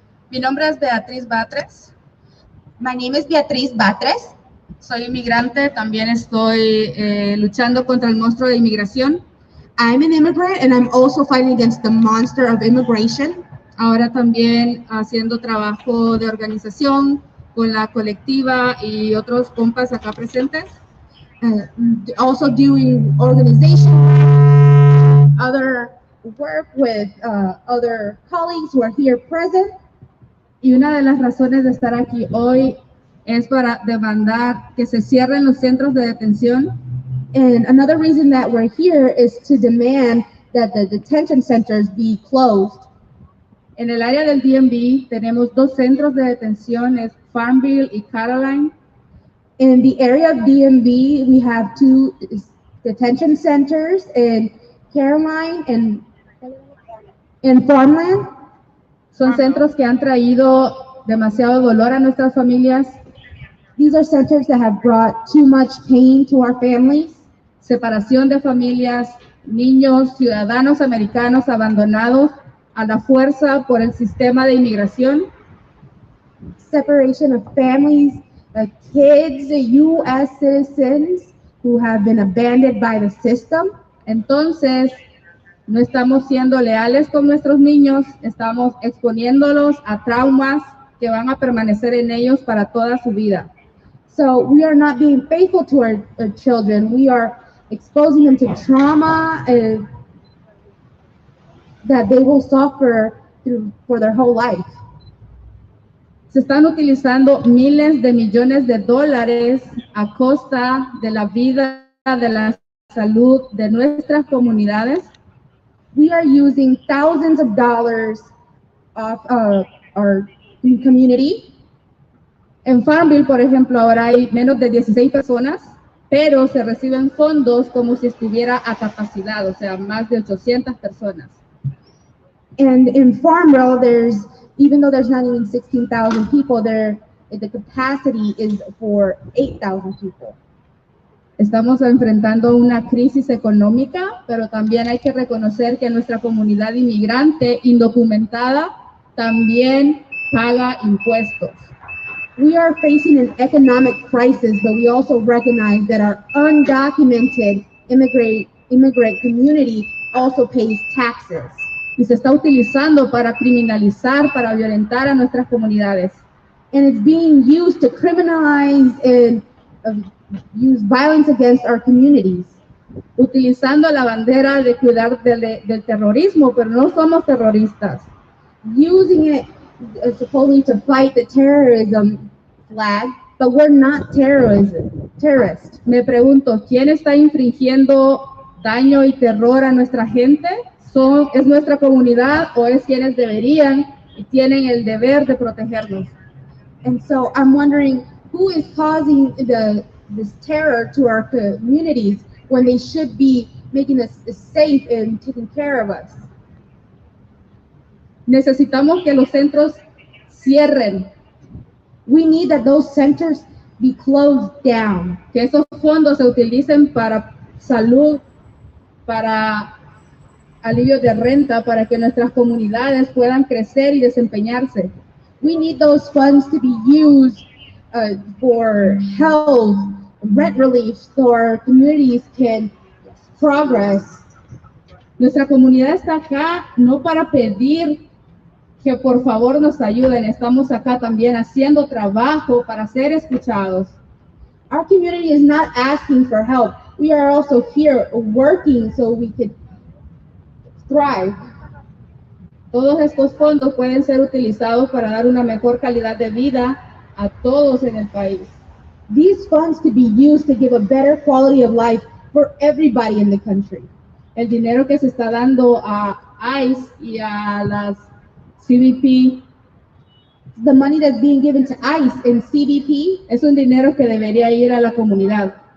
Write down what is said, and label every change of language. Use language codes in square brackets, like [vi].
[es] Mi nombre es Beatriz Batres. [en] My name is Beatriz Batres. [es] Soy inmigrante, también estoy luchando contra el monstruo de inmigración. [en] I'm an immigrant and I'm also fighting against the monster of immigration. [es] Ahora también haciendo trabajo de organización con la colectiva y otros compas acá presentes. [en] Also doing organization, other work with other colleagues who are here present. [es] Y una de las razones de estar aquí hoy es para demandar que se cierren los centros de detención. [en] And another reason that we're here is to demand that the detention centers be closed. [es] En el área del DMV tenemos dos centros de detención, es Farmville y Caroline. [en] In the area of DMV, we have two detention centers in Caroline and Farmland. [es] Son centros que han traído demasiado dolor a nuestras familias. [en] These are centers that have brought too much pain to our families. [es] Separación de familias, niños, ciudadanos americanos abandonados a la fuerza por el sistema de inmigración. [en] Separation of families, kids, U.S. citizens who have been abandoned by the system. [es] Entonces, no estamos siendo leales con nuestros niños, estamos exponiéndolos a traumas que van a permanecer en ellos para toda su vida. [en] So we are not being faithful to our children. We are exposing them to trauma that they will suffer for their whole life. [es] Se están utilizando miles de millones de dólares a costa de la vida, de la salud de nuestras comunidades. [en] We are using thousands of dollars of our community. [es] En Farmville, por ejemplo, ahora hay menos de 16 personas, pero se reciben fondos como si estuviera a capacidad, o sea, más de 800 personas. [en] And in Farmville, even though there's not even 16,000 people there, the capacity is for 8,000 people. [es] Estamos enfrentando una crisis económica, pero también hay que reconocer que nuestra comunidad inmigrante indocumentada también paga impuestos. [en] We are facing an economic crisis, but we also recognize that our undocumented immigrant community also pays taxes. [es] Y se está utilizando para criminalizar, para violentar a nuestras comunidades. [en] And it's being used to criminalize and use violence against our communities. [es] Utilizando la bandera de cuidar del terrorismo, pero no somos terroristas. [en] Using it supposedly to fight the terrorism flag, but we're not terrorists. [es] Me pregunto, ¿quién está infringiendo daño y terror a nuestra gente? ¿Es nuestra comunidad o es quienes deberían y tienen el deber de protegernos? [en] And so I'm wondering, who is causing this terror to our communities when they should be making us safe and taking care of us? [es] Necesitamos que los centros cierren. [en] We need that those centers be closed down. [es] Que esos fondos se utilicen para salud, para alivio de renta, para que nuestras comunidades puedan crecer y desempeñarse. [en] We need those funds to be used for health, rent relief, so our communities can progress. [es] Nuestra comunidad está acá no para pedir que por favor nos ayuden, estamos acá también haciendo trabajo para ser escuchados. [en] Our community is not asking for help. We are also here working so we could thrive. [es] Todos estos fondos pueden ser utilizados para dar una mejor calidad de vida a todos en el país. [en] These funds could be used to give a better quality of life for everybody in the country. [es] El dinero que se está dando a ICE y a las CBP, [en] the money that's being given to ICE and CBP, [es] es un dinero que debería ir a la comunidad.